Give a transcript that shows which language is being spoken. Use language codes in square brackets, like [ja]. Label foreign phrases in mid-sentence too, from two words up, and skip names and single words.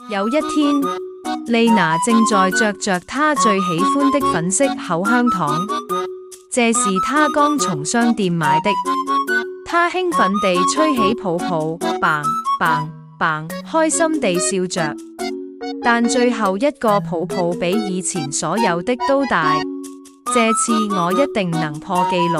[zh] 有一天，麗娜正在嚼着她最喜歡的粉色口香糖，這是她剛從商店買的。她興奮地吹起泡泡，嘭嘭嘭，開心地笑着。但最後一個泡泡比以前所有的都大，這次我一定能破紀錄。